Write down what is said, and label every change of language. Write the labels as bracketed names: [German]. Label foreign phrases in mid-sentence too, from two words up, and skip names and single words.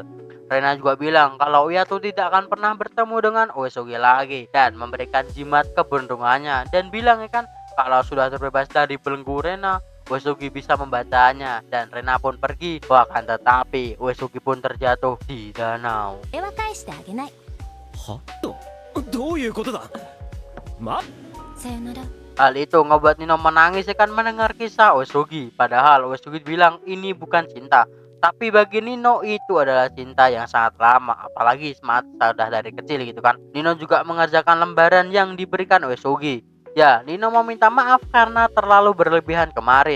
[Indonesian] Rena juga bilang kalau ia tuh tidak akan pernah bertemu dengan Uesugi lagi. Dan memberikan jimat keberuntungannya. Dan bilang ya kan kalau sudah terbebas dari belenggu Rena, Uesugi bisa membacanya dan Rena pun pergi. Bahkan tetapi Uesugi pun terjatuh di danau. [Japanese] これは返してあげない。はどういうことだ。さよなら。 [Indonesian] Hal itu ngebuat Nino menangis ya kan mendengar kisah Uesugi. Padahal Uesugi bilang ini bukan cinta. Tapi bagi Nino itu adalah cinta yang sangat lama. Apalagi semata sudah dari kecil gitu kan. Nino juga mengerjakan lembaran yang diberikan Uesugi. Ya, Nino mau minta maaf karena terlalu berlebihan kemarin.